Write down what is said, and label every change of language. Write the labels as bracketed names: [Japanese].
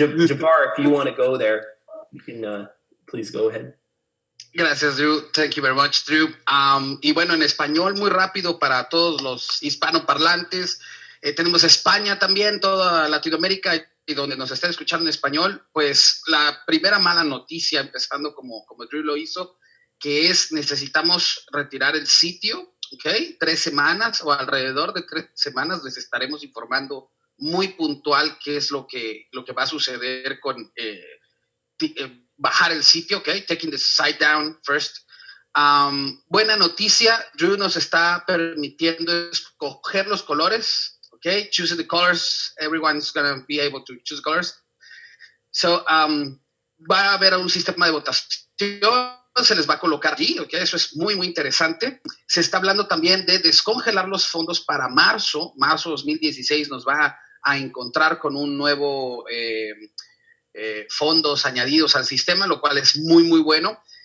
[English] Jafar, if you want to go there, you can please go ahead. [Spanish] Gracias, Drew. [English] Thank you very much, Drew. [Spanish] Y bueno, en español, muy rápido para todos los hispanoparlantes. Tenemos España también, toda Latinoamérica y donde nos estén escuchando en español. Pues la primera mala noticia, empezando como Drew lo hizo, que es necesitamos retirar el sitio, ¿ok? 3 semanas o alrededor de 3 semanas les estaremos informando muy puntual qué es lo que va a suceder con bajar el sitio, ¿ok? [English] Taking the site down first. [Spanish] Buena noticia, Drew nos está permitiendo escoger los colores, ¿ok? [English] Choosing the colors, everyone's going to be able to choose colors. [Spanish] So, va a haber un sistema de votación, se les va a colocar allí, ¿ok? Eso es muy, muy interesante. Se está hablando también de descongelar los fondos para marzo 2016 nos va a encontrar con un nuevo fondos añadidos al sistema, lo cual es muy, muy bueno.